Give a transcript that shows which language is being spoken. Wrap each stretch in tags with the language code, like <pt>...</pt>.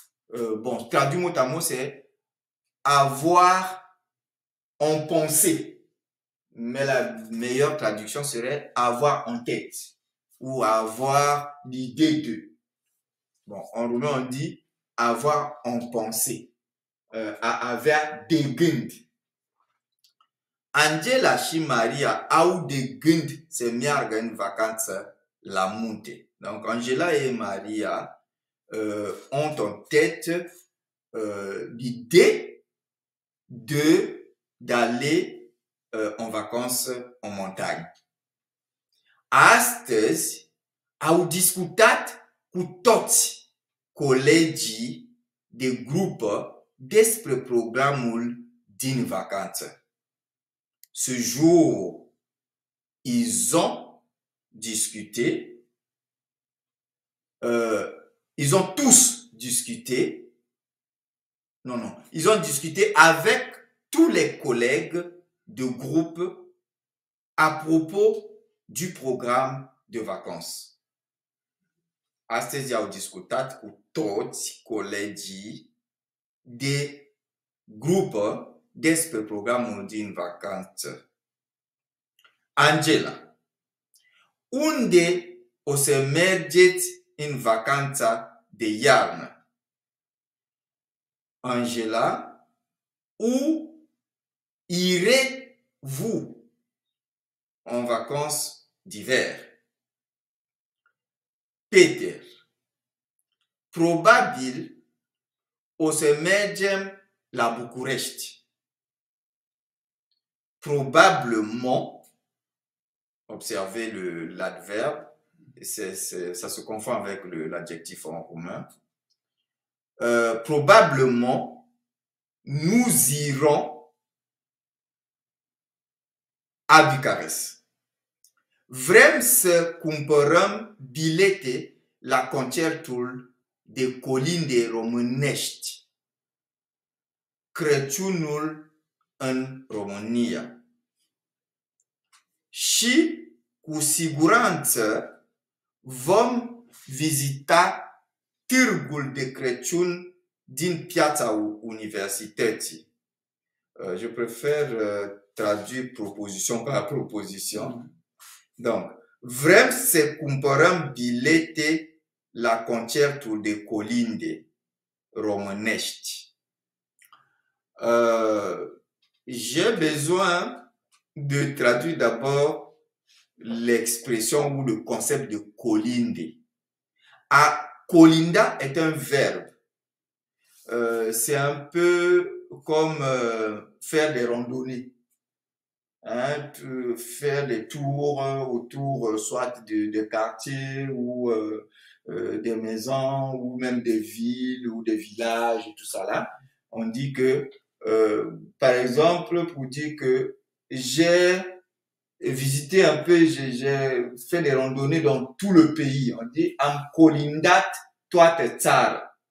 <fr>Bon, traduit mot à mot, c'est avoir en pensée. Mais la meilleure traduction serait avoir en tête ou avoir l'idée de. Bon, en roumain, on dit avoir en pensée. Avoir</fr> <ro>de gând. Angela și Maria au de gând să meargă în vacanță la munte.</ro> <fr>Donc, Angela et Maria ont en tête l'idée d'aller en vacances en montagne.</fr> <ro>Astăzi au discutat cu toți colegii de grupă despre programul din vacanță.</ro> <fr>Ce jour, ils ont discuté, ils ont tous discuté, ils ont discuté avec tous les collègues de groupe à propos du programme de vacances.</fr> <ro>Astăzi au discutat cu toți colegii de grupă despre programul din vacanță. Angela, unde o să mergeți în vacanța de iarnă?</ro> <fr>Angela, où irez-vous en vacances d'hiver.</fr> <ro>Peter, probabil o să mergem la București.</ro> <fr>Probablement, observez l'adverbe, ça se confond avec l'adjectif en commun. Probablement, nous irons à Bucarest.</fr> <ro>Vrem să cumpărăm bilete la concertul de colinde românești, Crăciunul în România. Și cu siguranță vom vizita târgul de Crăciun din Piața Universității.</ro> <fr>Je préfère traduire proposition par proposition. Donc,</fr> <ro>vrem să cumpărăm bilete la concertul de colinde românești.</ro> <fr>J'ai besoin de traduire d'abord l'expression ou le concept de colinde. Colinda est un verbe. C'est un peu comme faire des randonnées. Hein, faire des tours autour soit de quartiers ou des maisons ou même des villes ou des villages et tout ça là. On dit que, par exemple, pour dire que j'ai visité un peu, j'ai fait des randonnées dans tout le pays. On dit</fr> <ro>am colindat toată țara.</ro>